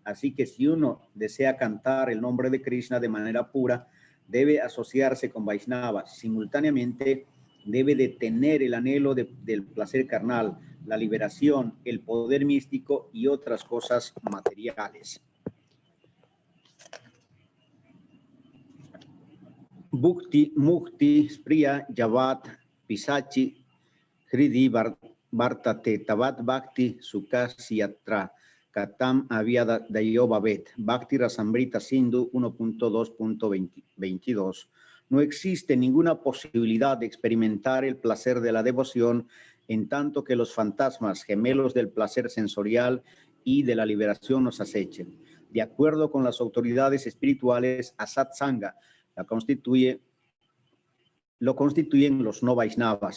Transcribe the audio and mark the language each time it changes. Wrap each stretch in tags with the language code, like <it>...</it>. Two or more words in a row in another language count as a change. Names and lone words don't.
<es>Así que si uno desea cantar el nombre de Krishna de manera pura, debe asociarse con Vaishnavas. Simultáneamente, debe de tener el anhelo del placer carnal, la liberación, el poder místico y otras cosas materiales.</es> <sa>Bhukti, Mukti, Spriya, Yavat, Pisachi, Hridi, Vartate, Tavat, Bhakti, Sukasyatra, Katam, Aviada, Dayobavet, Bhakti Rasamrita Sindhu 1.2.22.</sa> <es>No existe ninguna posibilidad de experimentar el placer de la devoción en tanto que los fantasmas gemelos del placer sensorial y de la liberación nos acechen. De acuerdo con las autoridades espirituales,</es> <sa>Asat Sangha</sa> <es>lo constituyen los no Vaisnavas.</es>